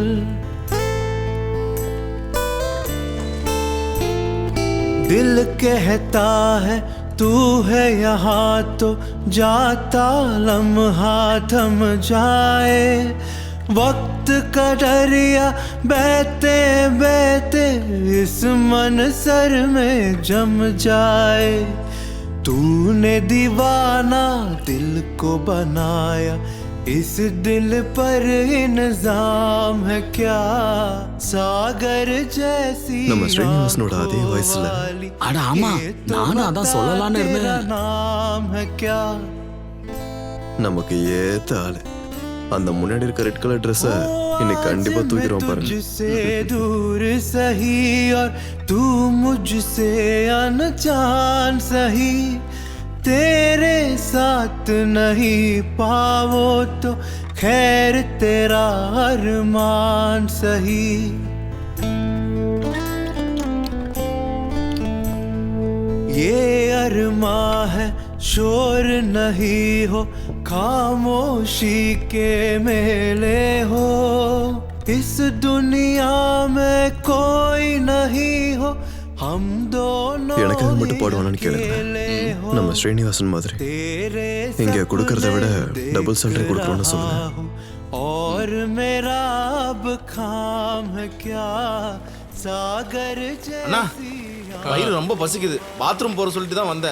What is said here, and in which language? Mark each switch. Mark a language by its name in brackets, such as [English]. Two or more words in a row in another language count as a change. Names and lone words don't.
[Hindi] दिल कहता है तू है यहाँ तो जाता लम्हा थम जाए, वक्त का दरिया बहते बहते इस मनसर में जम जाए। तूने दीवाना दिल को बनाया, इस दिल पर इल्जाम है क्या, सागर जैसी [Tamil] நம்ம ஸ்ரீனிவாசனோட அதே வயசுல. அட ஆமா, நானும் அதான் சொல்லலாம்னு இருந்தேன். [Hindi] नाम है क्या। [Tamil] நமக்கு ஏத்த ஆளு. அந்த முன்னாடி இருக்க [English] red colour dress [Tamil] இன்னைக்கு கண்டிப்பா தூக்கிடுவோம் பாருங்க. [Hindi] तुझसे दूर सही और तू मुझसे अनजान सही, तेरे साथ नहीं पाओ तो खैर तेरा अरमान सही। ये अरमा है शोर नहीं हो, खामोशी के मेले हो, इस दुनिया में कोई नहीं हो, हम दोनों [Tamil] எனக்கு அது மட்டும் பாடுவானு கேளுங்க. நம்ம ஸ்ரீனிவாசன் மாதிரி இங்க கொடுக்கறத விட [English] double salary [Tamil] கொடுக்கணும்னு சொல்லுங்க. [Hindi] और मेरा अब काम है क्या, सागर [Tamil] அண்ணா, வயிறு ரொம்ப பசிக்குது. பாத்ரூம் போற சொல்லிட்டு தான் வந்தேன்.